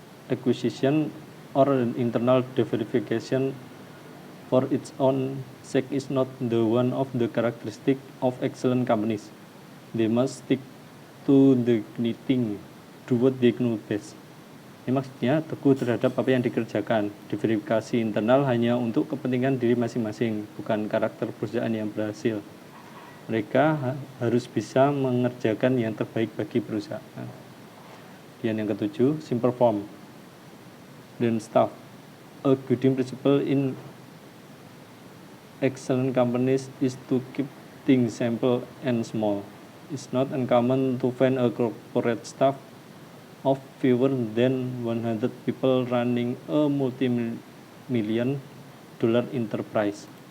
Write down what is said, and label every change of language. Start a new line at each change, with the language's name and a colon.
English: Acquisition or internal verification for its own sake is not the one of the characteristic of excellent companies. They must stick to the knitting, do what they know best.
Indonesian: Ini maksudnya teguh terhadap apa yang dikerjakan. Diverifikasi internal hanya untuk kepentingan diri masing-masing, bukan karakter perusahaan yang berhasil. Mereka harus bisa mengerjakan yang terbaik bagi perusahaan. Dan yang ketujuh,
English: simple form
Indonesian: dan staff.
English: A guiding principle in excellent companies is to keep things simple and small. It's not uncommon to find a corporate staff of fewer than 100 people running a multi-million dollar enterprise.